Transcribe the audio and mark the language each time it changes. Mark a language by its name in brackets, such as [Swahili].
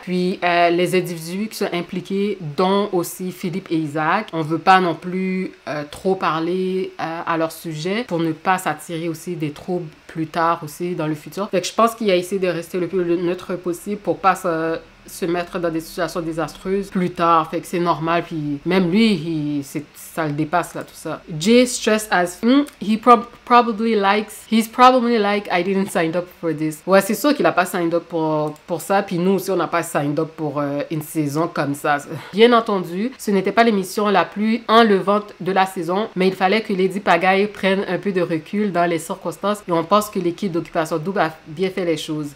[French] Puis, les individus qui sont impliqués, dont aussi Philippe et Isaac, on veut pas non plus trop parler à leur sujet pour ne pas s'attirer aussi des troubles plus tard aussi dans le futur. Fait que je pense qu'il a essayé de rester le plus neutre possible pour pas se mettre dans des situations désastreuses plus tard. Fait que c'est normal. Puis même lui, ça le dépasse là, tout ça. [English] Jay stressed as he's probably like I didn't sign up for this. [French] Ouais, c'est sûr qu'il a pas [English] signed up [French] pour ça. Puis nous aussi, on n'a pas signed up pour une saison comme ça. Bien entendu, ce n'était pas l'émission la plus enlevante de la saison, mais il fallait que Lady Pagaille prenne un peu de recul dans les circonstances et on pense que l'équipe d'Occupation Double a bien fait les choses.